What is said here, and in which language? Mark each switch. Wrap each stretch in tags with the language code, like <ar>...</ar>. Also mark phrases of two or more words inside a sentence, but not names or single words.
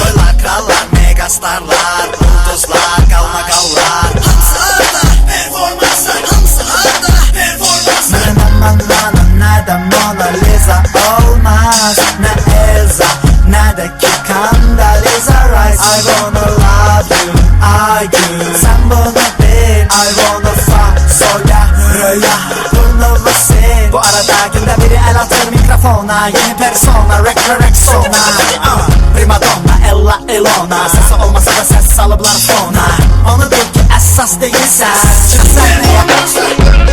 <az>Soylar, krallar, megastarlar, ulduzlar, qalmaqallar. Hamısı harda, performanslar. Hamısı harda, performanslar. Nədən Mona Lisa olmaz, nə Elza, nə də ki Condoleezza Rice.</az> <en>I wanna love you,</en> <az>ay gün, sən bunu bil.</az> <en>I wanna fuck,</en> <az>soya, röya, bunu vasin. Bu arada gündə biri əl atır mikrofona, yeni persona, Rexona. Primadonna, Ella Ilona, səsi olmasa da səs salıblar fona. Onu bil ki əsas deyilsən, sən nə yaparsın?</az>